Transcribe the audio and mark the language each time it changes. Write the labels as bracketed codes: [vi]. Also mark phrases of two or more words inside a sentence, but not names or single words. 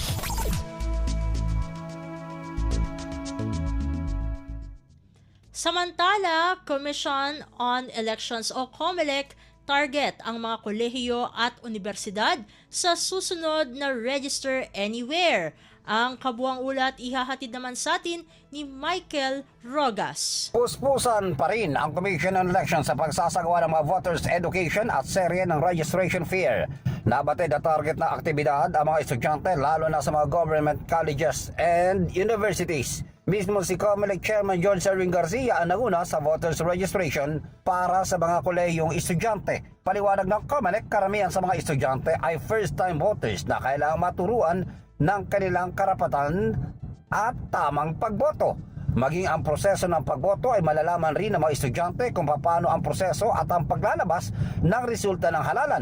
[tl] Samantala, Commission on Elections o COMELEC target ang mga kolehiyo at universidad sa susunod na Register Anywhere. Ang kabuang ulat ihahatid naman sa atin ni Michael Rogas. Puspusan pa rin ang Commission on Elections sa pagsasagawa ng mga [en] voters education [tl] at serye ng [en] registration fair. [tl] Nabatid na target na aktibidad ang mga estudyante lalo na sa mga [en] government colleges and universities. [tl] Mismo si COMELEC Chairman George Erwin Garcia ang naguna sa voters registration para sa mga kolehiyong estudyante. Paliwanag ng COMELEC, karamihan sa mga estudyante ay [en] first-time voters [tl] na kailangang maturuan ng kanilang karapatan at tamang pagboto. Maging ang proseso ng pagboto ay malalaman rin ng mga estudyante kung paano ang proseso at ang paglalabas ng resulta ng halalan.